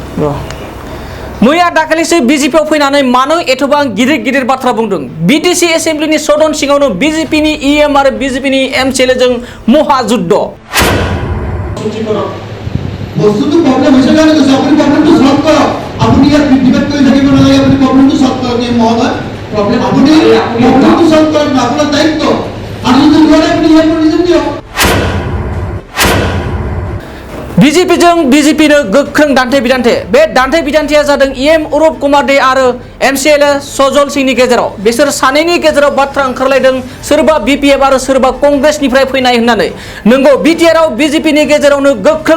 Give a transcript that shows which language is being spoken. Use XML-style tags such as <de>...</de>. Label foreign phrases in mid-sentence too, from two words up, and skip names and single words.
<brx>मैया दाखालिसो बिजेपिआव फैनानै मानो एथबां गिदिर गिदिर बाथ्रा बुंदों बिटिसि एसेम्ब्लिनि सदन सिङावनो बिजेपिनि इएम आरो बिजेपिनि एमसिएलएजों महाजुद्ध</brx> <as>বস্তুটো প্ৰবলেম হৈছে কাৰণে কৈছে আপুনি প্ৰবলেমটো সলভ কৰক আপুনি ইয়াত ডিবেট কৰি থাকিব নালাগে আপুনি প্ৰবলেমটো সলভ কৰক এই মহোদয় প্ৰবলেম আপুনি প্ৰবলেমটো সলভ কৰক না আপোনাৰ দায়িত্ব আৰু যদি নোৱাৰে আপুনি ইয়াত ৰিজন দিয়ক</as> <brx>बिजेपिनो गोख्रों दान्थे बिदान्थे बे दान्थे बिदान्थेया जादों इएम अरूप कुमार दे आरो एमसिएलए सजल सिंहनि गेजेराव बिसोर सानैनि गेजेराव बाथ्रा ओंखारलायदों सोरबा बिपिएफ आरो सोरबा कंग्रेसनिफ्राय फैनाय होननानै नंगौ बिटिआरआव बिजेपिनि गेजेरावनो गोख्रों</brx>